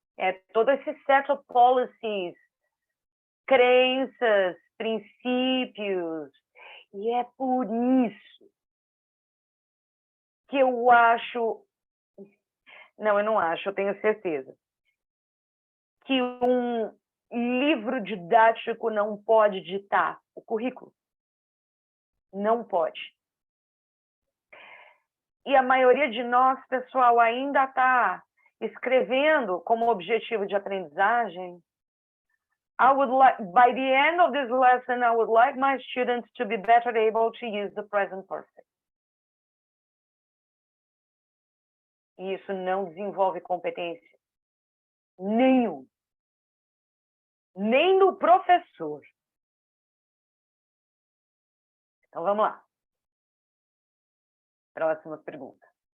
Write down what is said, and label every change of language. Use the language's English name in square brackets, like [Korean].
[Portuguese] É todo esse [English] set of policies, [Portuguese] crenças, princípios, e é por isso que eu acho, não, eu não acho, eu tenho certeza, que um livro didático não pode ditar o currículo. Não pode. E a maioria de nós, pessoal, ainda está escrevendo como objetivo de aprendizagem. [English] By the end of this lesson, I would like my students to be better able to use the present perfect. [Portuguese] E isso não desenvolve competência nenhum. Nem no professor. Então, vamos lá. Próxima pergunta.